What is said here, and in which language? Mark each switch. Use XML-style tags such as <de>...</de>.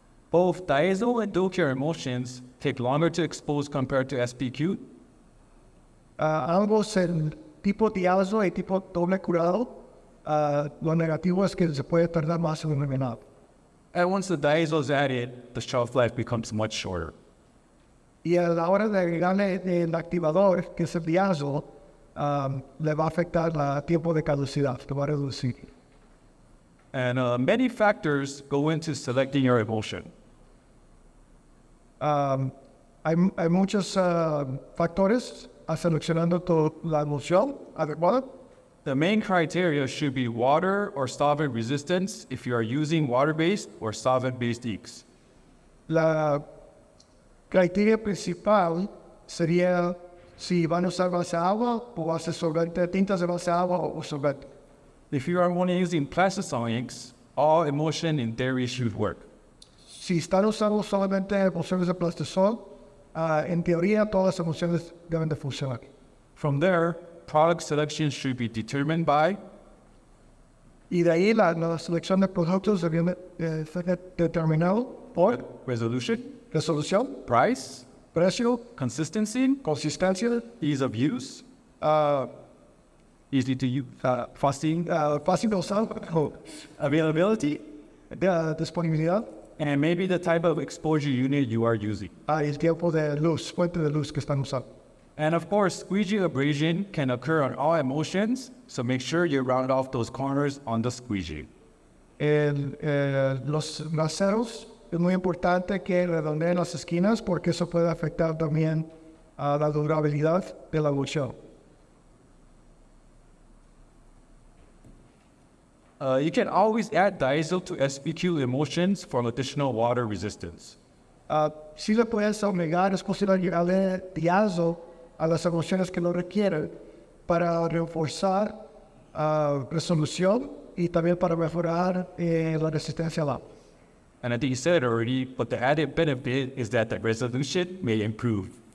<en>Both diazo and dual cure emulsions take longer to expose compared to SPQ,</en> <es>Ambos, el tipo diazo y tipo doble curado, lo negativo es que se puede tardar más en eliminar.</es> <en>and once the diazo is added, the shelf life becomes much shorter.</en> <es>Y a la hora de agregarle el activador, que es el diazo, le va a afectar el tiempo de caducidad, lo va a reducir.</es> <en>And many factors go into selecting your emulsion.</en> <es>Hay muchos factores a seleccionando la emulsión adecuada.</es> <en>The main criteria should be water or solvent resistance if you are using water-based or solvent-based inks.</en> <es>La criteria principal sería si van a usar base agua o base solvente, tintas de base agua o solvente.</es> <en>If you are only using plastisol inks, all emulsion in theory should work.</en> <es>Si están usando solamente emulsiones de plastisol, en teoría todas las emulsiones deben de funcionar.</es> <en>From there, product selection should be determined by</en> <es>Y de ahí la selección de productos debe ser determinado por</es> <en>resolution,</en> <es>resolución,</es> <en>price,</en> <es>precio,</es> <en>consistency,</en> <es>consistencia,</es> <en>ease of use, easy to use,</en> <es>fácil de usar,</es> <en>availability,</en> <es>disponibilidad,</es> <en>and maybe the type of exposure unit you are using.</en> <es>y el tiempo de luz, fuente de luz que están usando.</es> <en>And of course, squeegee abrasion can occur on all emulsions, so make sure you round off those corners on the squeegee.</en> <es>Los laceros es muy importante que redondeen las esquinas porque eso puede afectar también a la durabilidad de la emulsión.</es> <en>You can always add diazo to SPQ emulsions for additional water resistance.</en> <es>Si le puedes obligar, es posible agregarle diazo a las emulsiones que lo requieren para reforzar resolución y también para mejorar la resistencia al agua.</es> <en>And I think you said it already, but the added benefit is that the resolution may improve.</en>